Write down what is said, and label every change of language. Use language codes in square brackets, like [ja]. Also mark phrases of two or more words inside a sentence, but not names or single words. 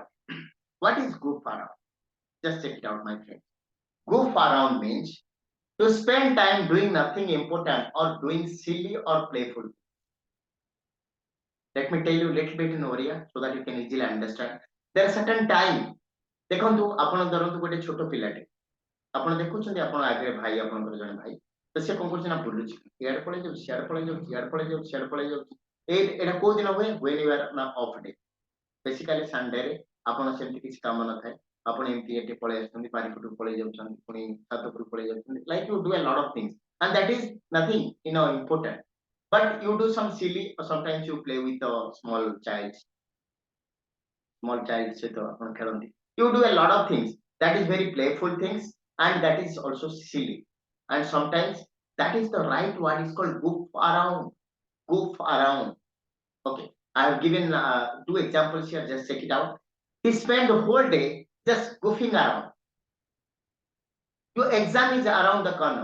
[en] What is goof around? Just check it out, my friend. Goof around means to spend time doing nothing important or doing silly or playful. Let me tell you a little bit in Oriya so that you can easily understand. There are certain time. [or] ଦେଖନ୍ତୁ ଆପଣ ଧରନ୍ତୁ ଗୋଟେ ଛୋଟ ପିଲାଟେ ଆପଣ ଦେଖୁଛନ୍ତି ଆପଣ ଆଗରେ ଭାଇ ଆପଣଙ୍କର ଜଣେ ଭାଇ ତ ସେ କଣ କରୁଛି ନା ବୁଲୁଛି ଇଆଡେ ପଳେଇ ଯାଉଛି ସିଆଡେ ପଳେଇ ଯାଉଛି ଇଆଡେ ପଳେଇ ଯାଉଛି ସିଆଡେ ପଳେଇ ଯାଉଛି ଏଇଟା କୋଉ ଦିନ ହୁଏ [en] when you are [or] na [en] off day [or] ବେସିକାଲି ସଣ୍ଡେରେ ଆପଣ ସେମିତି କିଛି କାମ ନଥାଏ ଆପଣ ଏମିତି ଏଠି ପଳେଇ ଆସୁଛନ୍ତି ବାରିପଟକୁ ପଳେଇ ଯାଉଛନ୍ତି ପୁଣି ଛାତ ଉପରକୁ ପଳେଇ ଯାଉଛନ୍ତି [en] like you do a lot of things and that is nothing important but you do some silly or sometimes you play with a small child [or] ସହିତ ଆପଣ ଖେଳନ୍ତି [en] you do a lot of things that is very playful things and that is also silly and sometimes that is the right word is called goof around. Okay, I have given two examples here. Just check it out. He spent the whole day just goofing around. Your exam is around the corner.